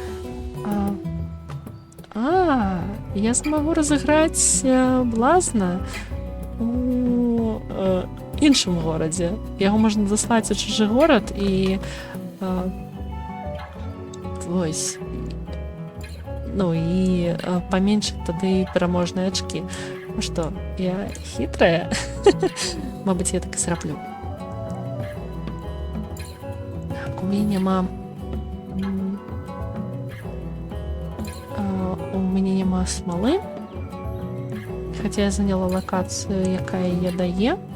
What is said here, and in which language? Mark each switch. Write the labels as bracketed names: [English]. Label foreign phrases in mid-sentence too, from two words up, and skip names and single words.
[Ukrainian] Я змогу розіграти Блазна у іншому городі. Його можна дослати у чужий город і ось. Ну і поменшити тоді переможні очки. [Belarusian] Ну што, я хітрая? Мабыць, я так і зраблю. Так, у мяне няма... У мяне няма смалы. Хаця я заняла лакацыю, якая яе дае.